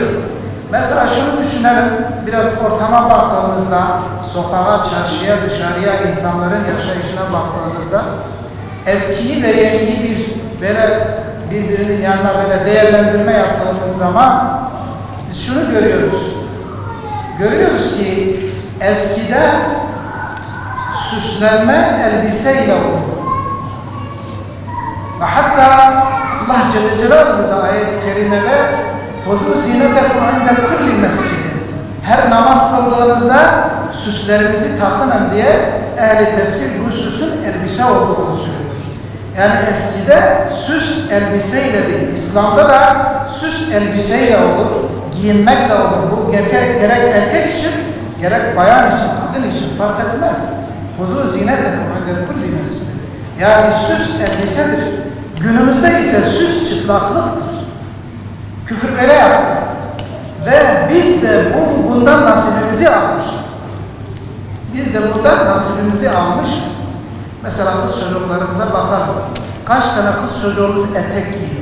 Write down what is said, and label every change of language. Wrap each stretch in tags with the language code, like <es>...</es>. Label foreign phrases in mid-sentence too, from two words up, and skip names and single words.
<tr>Mesela şunu düşünelim, biraz ortama baktığımızda, sokağa, çarşıya, dışarıya, insanların yaşayışına baktığımızda, eskiyi ve yeniyi bir böyle birbirinin yanına böyle değerlendirme yaptığımız zaman biz şunu görüyoruz. Görüyoruz ki eskide süslenme elbiseyle olur. Ve hatta Allah Celle Celaluhu da ayet-i kerimede</tr> <ar>خُذُوا زِينَتَكُمْ عِنْدَ كُلِّ مَسْجِدٍ,</ar> <tr>her namaz kıldığınızda süslerinizi takının diye ehl-i tefsir bu süsün elbise olduğunu söylüyor. Yani eskide süs elbiseyle değil, İslam'da da süs elbiseyle olur, giyinmekle olur. Bu gerek erkek için, gerek bayan için, kadın için fark etmez.</tr> <ar>خُذُوا زِينَتَكُمْ عِنْدَ كُلِّ مَسْجِدٍ.</ar> <tr>Yani süs elbisedir. Günümüzde ise süs çıplaklıktır. Küfür böyle yaptı. Ve biz de bundan nasibimizi almışız. Biz de bundan nasibimizi almışız. Mesela kız çocuklarımıza bakalım. Kaç tane kız çocuğumuz etek giyiyor?</tr>